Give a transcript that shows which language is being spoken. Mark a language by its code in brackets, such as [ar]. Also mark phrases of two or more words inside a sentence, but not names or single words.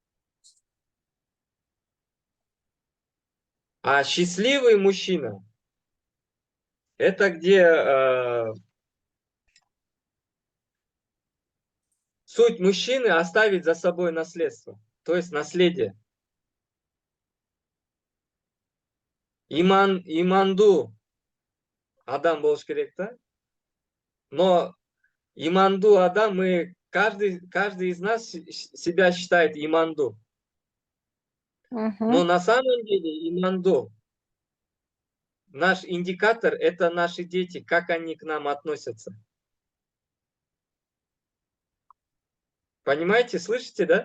[ru] А счастливый мужчина, это где суть мужчины оставить за собой наследство, то есть наследие. [ky] Иманду Адам болуш керек, да? [ru] Но [ky] иманду Адам, [ru] каждый из нас себя считает иманду. Но на самом деле иманду, наш индикатор, это наши дети, как они к нам относятся. Понимаете, слышите, да?